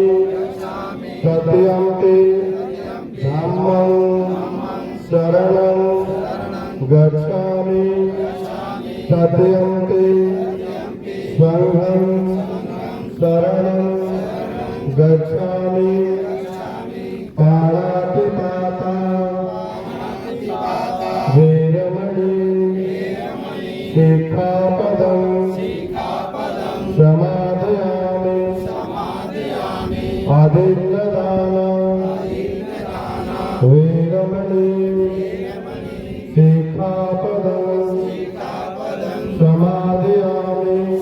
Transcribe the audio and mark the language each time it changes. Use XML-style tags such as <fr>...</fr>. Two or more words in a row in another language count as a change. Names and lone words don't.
<pi>तृतीयंपि धम्मं शरणं गच्छामि। तृतीयंपि संघं शरणं गच्छामि। पाणातिपाता वेरमणि शिक्षापदं समादयामि। आदित्यदाना वेरमणि शिक्षापदं समादयामि।</pi>